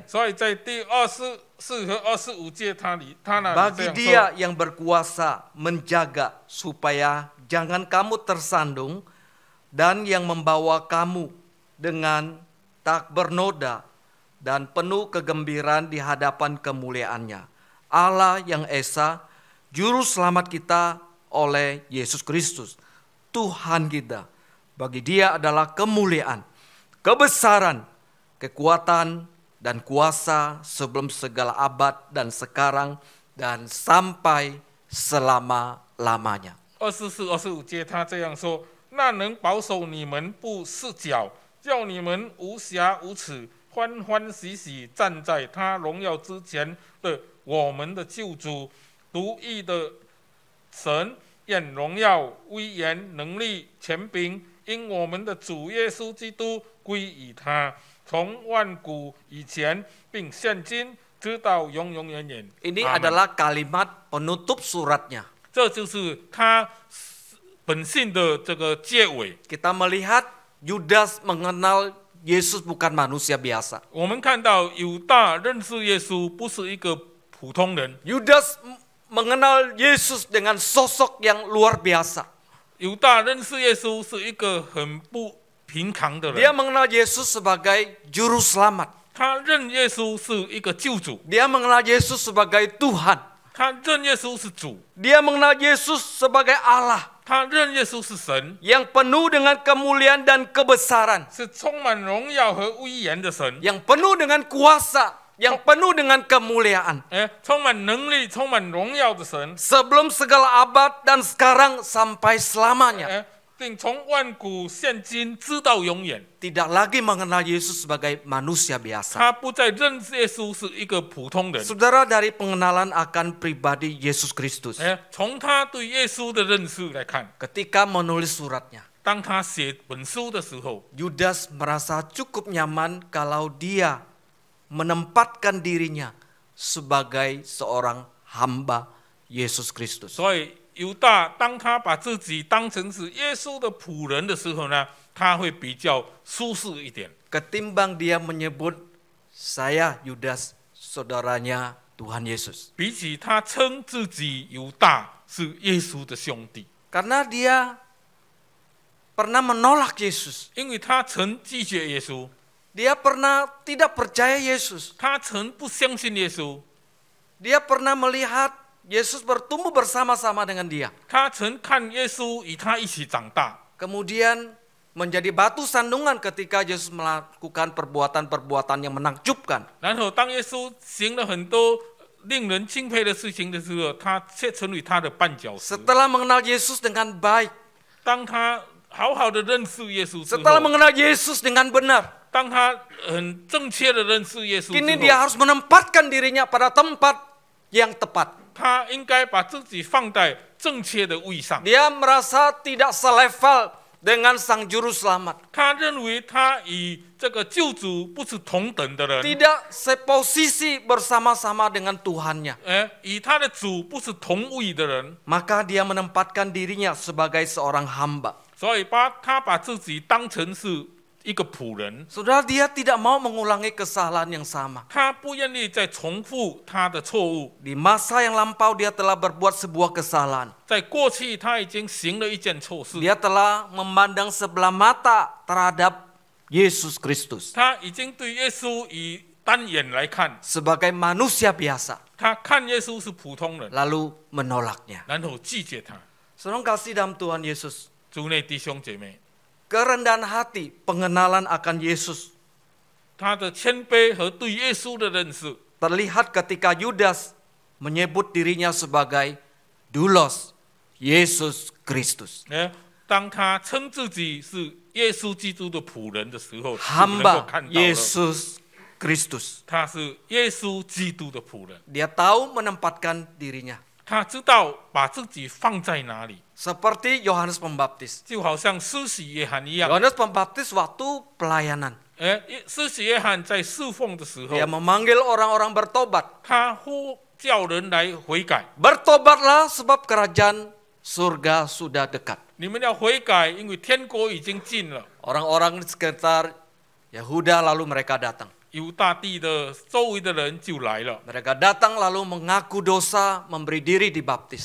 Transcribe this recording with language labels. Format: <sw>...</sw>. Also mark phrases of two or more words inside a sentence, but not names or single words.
<zh>所以在第24和25节他那里 Bagi 这样 dia 说。</zh> <id>yang berkuasa menjaga supaya jangan kamu tersandung dan yang membawa kamu dengan tak bernoda dan penuh kegembiraan di hadapan kemuliaannya. Allah yang Esa, Juru Selamat kita oleh Yesus Kristus, Tuhan kita. Bagi dia adalah kemuliaan, kebesaran, kekuatan, dan kuasa sebelum segala abad dan sekarang dan sampai selama-lamanya.</id> <zh>24、25 节他这样说：那能保守你们不失脚，叫你们无瑕无耻，欢欢喜喜站在他荣耀之前的我们的救主，独一的神，愿荣耀、威严、能力、权柄，因我们的主耶稣基督归于他，从万古以前，并现今，直到永永远远。</zh> <id>Ini 阿们 adalah kalimat penutup suratnya.</id> <zh>这就是他本信的这个结尾。</zh> <id>Kita melihat Yudas mengenal Yesus bukan manusia biasa.</id> <zh>我们看到犹大认识耶稣不是一个普通人，</zh> <id>Yudas mengenal Yesus dengan sosok yang luar biasa.</id> <zh>犹大认识耶稣是一个很不平常的 Dia 人，</zh> <id>mengenal Yesus sebagai juru selamat.</id> <zh>他认耶稣是一个救主，</zh> <id>Dia mengenal Yesus sebagai Tuhan.</id> <zh>他认耶稣是主，</zh> <id>Dia mengenal Yesus sebagai Allah</id> <zh>他认耶稣是神，</zh> <id>yang penuh dengan kemuliaan dan kebesaran,</id> <zh>是充满荣耀和威严的神，</zh> <id>yang penuh dengan kuasa, yang penuh dengan kemuliaan.</id> <zh>充满能力、充满荣耀的神，</zh> <id>Sebelum segala abad dan sekarang sampai selamanya.</id> <zh>并从万古现今直到永远。</zh> <id>Tidak lagi mengenal Yesus sebagai manusia biasa.</id> <zh>他不再认识耶稣是一个普通人。</zh> <id>Saudara, dari pengenalan akan pribadi Yesus Kristus,</id> <zh>从他对耶稣的认识来看，</zh> <id>ketika menulis suratnya,</id> <zh>当他写本书的时候，</zh> <id>Yudas merasa cukup nyaman kalau dia menempatkan dirinya sebagai seorang hamba Yesus Kristus.</id> <zh>所以犹大当他把自己当成是耶稣的仆人的时候呢，他会比较舒适一点，</zh> <id>Ketimbang dia menyebut saya Yudas, saudaranya Tuhan Yesus.</id> <zh>比起他称自己犹大是耶稣的兄弟，</zh> <id>Karena dia pernah menolak Yesus.</id> <zh>因为他曾拒绝耶稣，</zh> <id>Dia pernah tidak percaya Yesus.</id> <zh>他曾不相信耶稣，</zh> <id>Dia pernah melihat Yesus bertumbuh bersama-sama dengan dia.</id> <zh>他曾看耶稣与他一起长大，</zh> <id>Kemudian menjadi batu sandungan ketika Yesus melakukan perbuatan-perbuatan yang menakjubkan.</id> <zh>然后当耶稣行了很多令人钦佩的事情的时候，他却成为他的绊脚石。</zh> <id>Setelah mengenal Yesus dengan baik,</id> <zh>当他好好的认识耶稣之 setelah 后，</zh> <id>mengenal Yesus dengan benar,</id> <zh>当他很正确的认识耶稣 kini 之 dia 后，</zh> <id>harus menempatkan dirinya pada tempat yang tepat.</id> <zh>他应该把自己放在正确的位上。</zh> <id>Dia merasa tidak selevel dengan Sang Juru Selamat.</id> <zh>他认为他与这个救主不是同等的人，</zh> <id>Tidak seposisi bersama-sama dengan Tuhannya.</id> <zh>与他的主不是同位的人，</zh> <id>Maka dia menempatkan dirinya sebagai seorang hamba.</id> <zh>所以他把自己当成是一个仆人。</zh> <id>Saudara, dia tidak mau mengulangi kesalahan yang sama.</id> <zh>他不愿意再重复他的错误。</zh> <id>Di masa yang lampau dia telah berbuat sebuah kesalahan.</id> <zh>在过去，他已经行了一件错事，</zh> <id>Dia telah memandang sebelah mata terhadap Yesus Kristus</id> <zh>他已经对耶稣以单眼来看，</zh> <id>sebagai manusia biasa,</id> <zh>他看耶稣是普通人，</zh> <id>lalu menolaknya.</id> <zh>然后拒绝他。</zh> <id>Saudara kasih dalam Tuhan Yesus,</id> <zh>主内弟兄姐妹，</zh> <id>kerendahan hati, pengenalan akan Yesus</id> <zh>他的谦卑和对耶稣的认识，</zh> <id>terlihat ketika Yudas menyebut dirinya sebagai Doulos, Yesus Kristus,</id> <zh>当他称自己是耶稣基督的仆人的时候，就能够 hamba 看到了 Yesus Kristus. 他是耶稣基督的仆人。</zh> <id>Dia tahu menempatkan dirinya.</id> <zh>他知道把自己放在哪里，</zh> <id>Seperti Yohanes Pembaptis.</id> <zh>就好像施洗约翰一样。</zh> <id>Yohanes Pembaptis waktu pelayanan,</id> <zh>施洗约翰在侍奉的时候，</zh> <id>dia memanggil orang-orang bertobat.</id> <zh>他呼叫人来悔改。</zh> <id>Bertobatlah sebab kerajaan surga sudah dekat.</id> <zh>你们要悔改，因为天国已经近了。</zh> <id>Orang-orang di sekitar Yehuda lalu mereka datang.</id> <zh>犹大地的周围的人就来了，</zh> <id>Mereka datang lalu mengaku dosa, memberi diri dibaptis.</id>